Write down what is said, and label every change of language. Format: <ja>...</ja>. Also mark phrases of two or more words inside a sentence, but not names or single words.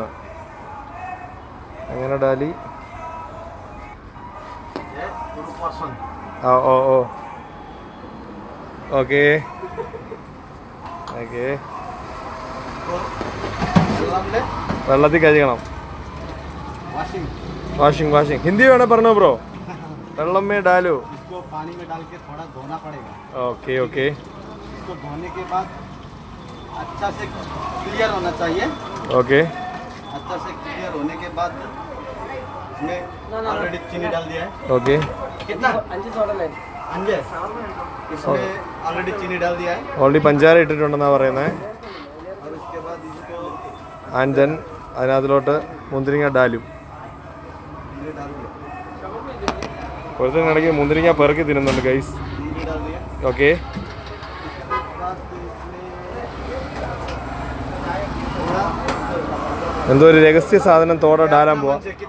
<ml>അങ്ങനെ ഡാലി. ഓ ഓക്കെ ഓക്കെ. വെള്ളത്തിൽ കഴുകണം. വാഷിംഗ് ഹിന്ദി വേണേ പറഞ്ഞോ ബ്രോ.</ml> <hi>വെള്ളം में डालो. ओके ओके. इसको धोने के बाद अच्छा से क्लियर होना चाहिए. ओके. अच्छा से क्लियर होने के बाद इसमें ऑलरेडी चीनी डाल दिया है. ओके. कितना? अंजे. इसमें ऑलरेडी चीनी डाल दिया है.</hi> <ml>ഓൾറെഡി പഞ്ചാര ഇട്ടിട്ടുണ്ടെന്നാ പറയുന്നത്.</ml> <hi>और उसके बाद इसको</hi> <en>and then</en> <ml>അതിനകത്തിലോട്ട് മുന്തിരിങ്ങ ഡാലും. ഒരുത്തനിടയ്ക്ക് മുന്തിരിങ്ങ പെറുക്കി തിന്നുന്നുണ്ട് ഗൈസ്. ഓക്കെ. എന്തോ ഒരു രഹസ്യ സാധനം തോടെ ഡാലാൻ പോവാ.</ml>